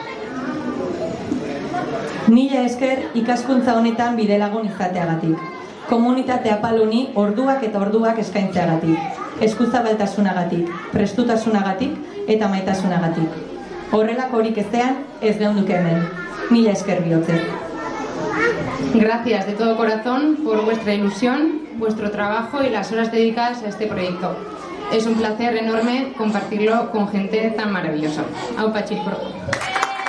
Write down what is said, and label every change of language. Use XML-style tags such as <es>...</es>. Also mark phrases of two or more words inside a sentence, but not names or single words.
<eu>Mila esker ikaskuntza honetan bidelagun izateagatik. Komunitate apaluni orduak eta orduak eskaintzeagatik. Eskuzabaltasunagatik, prestutasunagatik eta maitasunagatik. Horrelako horik ezean ez geunduke hemen. Mila esker bihotzez.</eu> <es>Gracias de todo corazón por vuestra ilusión, vuestro trabajo y las horas dedicadas a este proyecto. Es un placer enorme compartirlo con gente tan maravillosa.</es> <eu>Aupa Txirikorda.</eu>